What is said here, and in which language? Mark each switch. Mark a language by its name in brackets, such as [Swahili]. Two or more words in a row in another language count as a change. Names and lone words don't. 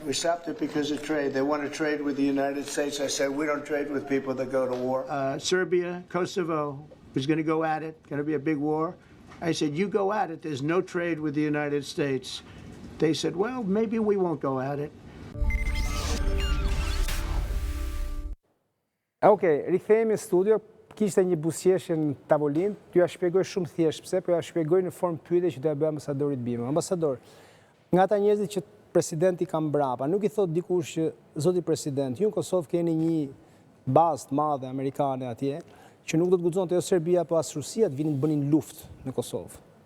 [English] We stopped it because of trade. They want to trade with the United States. I said, we don't trade with people that go to war. Serbia, Kosovo was going to go at it, going to be a big war. I said, you go at it. There's no trade with the United States. They said, well, maybe we won't go at it. [Albanian] Okej, rikthehemi në studio. Kishte një buzëqeshje në tavolinë. T'ju ja shpjegoj shumë thjesht pse, po ja shpjegoj në formë pyetje që do ja bëj ambasadorit Bima. Ambasador, nga ata njerëzit që presidenti ka mbrapa, nuk I thot dikush që zoti president, ju në Kosovë keni një bazë të madhe amerikane atje, që nuk do të guxonte jo Serbia apo as Rusia të vinin të bënin luftë në Kosovë.